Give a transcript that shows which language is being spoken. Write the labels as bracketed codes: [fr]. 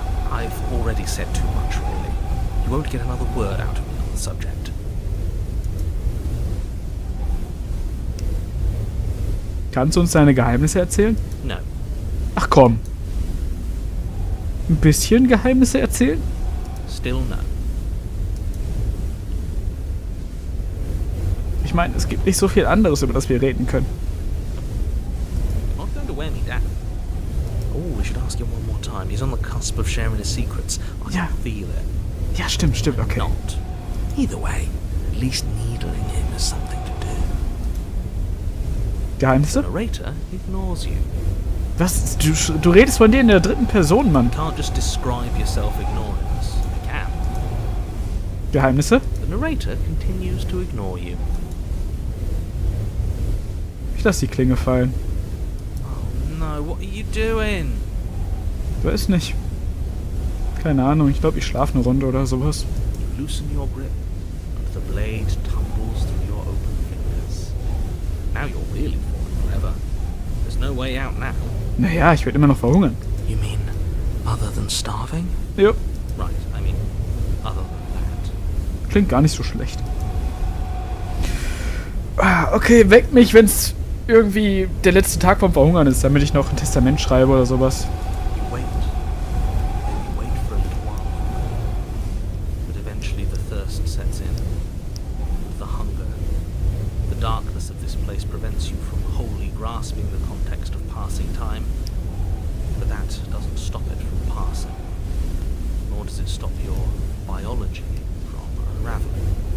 [en] I've already said too much, really. You won't get another word out of me on the subject. [de] Kannst du uns deine Geheimnisse erzählen? [en] No. [de] Ach komm. Ein bisschen Geheimnisse erzählen? [en] Still no. [de] Ich meine, es gibt nicht so viel anderes, über das wir reden können. [en] You're not going to wear me down. Oh, we should ask him one more time. He's on the cusp of sharing his secrets. I Yeah. can feel it. [de] Ja, stimmt, okay. [en] Not. Either way, at least needling him is something to do. [de] Geheimnisse? [en] The narrator ignores you. [de] Was? Du redest von dir in der dritten Person, Mann. [en] You can't just describe yourself ignoring us. You can. [de] Geheimnisse? [en] The narrator continues to ignore you. [de] Ich lass die Klinge fallen. [en] Oh no, what are you doing? [de] Weiß nicht. Keine Ahnung, ich glaube, ich schlafe eine Runde oder sowas. [en] You loosen your grip, and the blade tumbles through your open fingers. Now you're really falling forever. There's no way out now. [de] Naja, ich werde immer noch verhungern. [en] You mean other than starving? [de] Jo, [en] Right, I mean other than that. [de] klingt gar nicht so schlecht. Okay, weckt mich, wenn's irgendwie der letzte Tag vom Verhungern ist, damit ich noch ein Testament schreibe oder sowas. [en] You wait. Then you wait for a little while longer. But eventually the thirst sets in. The hunger. The darkness of this place prevents you from wholly grasping the context of passing time. But that doesn't stop it from passing. Nor does it stop your biology from unraveling.